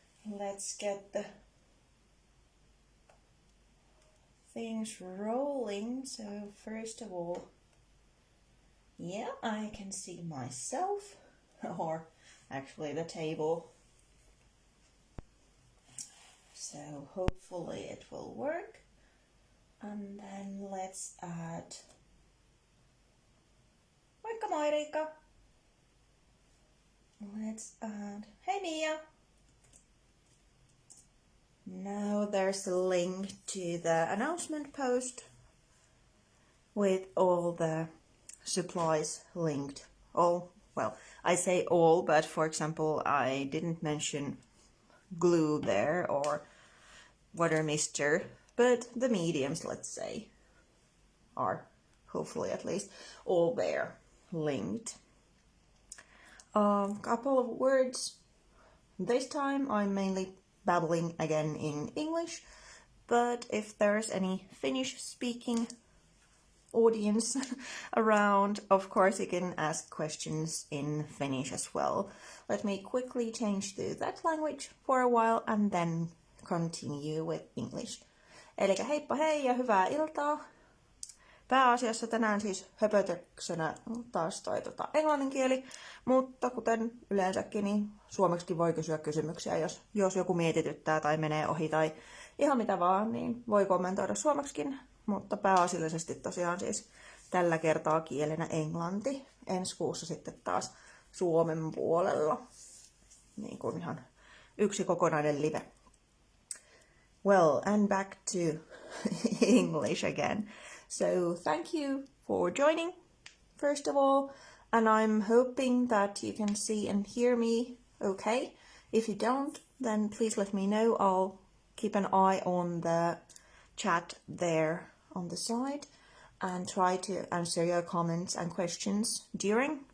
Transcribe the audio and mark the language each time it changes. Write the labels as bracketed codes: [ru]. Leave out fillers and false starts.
[en] Let's get the things rolling. So first of all, yeah, I can see myself, or actually the table. So hopefully it will work. And then let's add, [fi] Moikka moi [en] Riikka. Let's add, hey Mia. Now there's a link to the announcement post with all the supplies linked. All, well, I say all, but for example, I didn't mention glue there or water mister, but the mediums, let's say, are hopefully at least all there linked. Couple of words. This time I'm mainly babbling again in English, but if there's any Finnish speaking audience around, of course you can ask questions in Finnish as well. Let me quickly change to that language for a while and then continue with English. [fi] Elikkä heippa hei ja hyvää iltaa. Pääasiassa tänään siis höpötöksenä taas englannin kieli, mutta kuten yleensäkin, niin suomeksikin voi kysyä kysymyksiä, jos joku mietityttää tai menee ohi tai ihan mitä vaan, niin voi kommentoida suomeksikin, mutta pääasiallisesti tosiaan siis tällä kertaa kielenä englanti. Ensi kuussa sitten taas Suomen puolella, niin kuin ihan yksi kokonainen live. [en] Well, and back to English again. So thank you for joining, first of all, and I'm hoping that you can see and hear me okay. If you don't, then please let me know. I'll keep an eye on the chat there on the side and try to answer your comments and questions during.